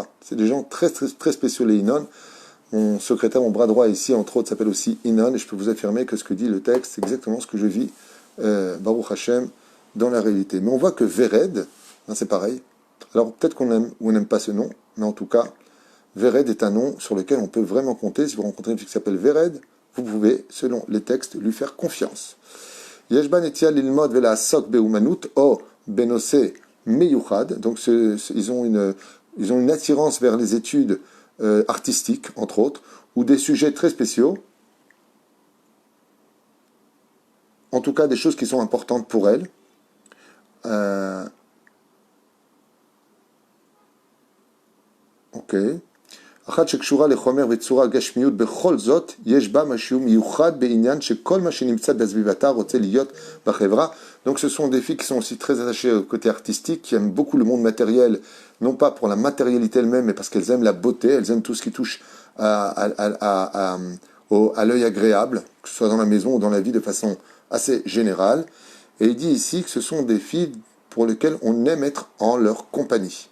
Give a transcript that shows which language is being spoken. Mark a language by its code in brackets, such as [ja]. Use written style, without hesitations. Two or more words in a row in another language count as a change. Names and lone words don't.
[fr] C'est des gens très, très, très spéciaux, les Inon. Mon secrétaire, mon bras droit ici, entre autres, s'appelle aussi Inon, et je peux vous affirmer que ce que dit le texte, c'est exactement ce que je vis, [he] ברוך השם, [fr] dans la réalité. Mais on voit que Vered, c'est pareil. Alors peut-être qu'on aime ou on n'aime pas ce nom, mais en tout cas, Vered est un nom sur lequel on peut vraiment compter. Si vous rencontrez une fille qui s'appelle Vered, vous pouvez, selon les textes, lui faire confiance. [he] יש בהן נטייה ללמוד ולעסוק באומנות או בנושא מיוחד. [fr] Donc ils ont une attirance vers les études artistiques, entre autres, ou des sujets très spéciaux. En tout cas, des choses qui sont importantes pour elles. Ok. [he] אחת שקשורה לחומר וצורה גשמיות בכל זאת, יש בה משהו מיוחד בעניין שכל מה שנמצא בסביבתה רוצה להיות בחברה. [fr] Donc ce sont des filles qui sont aussi très attachées au côté artistique, qui aiment beaucoup le monde matériel, non pas pour la matérialité elle-même, mais parce qu'elles aiment la beauté, elles aiment tout ce qui touche à l'œil agréable, que ce soit dans la maison ou dans la vie de façon assez générale. Et il dit ici que ce sont des filles pour lesquelles on aime être en leur compagnie.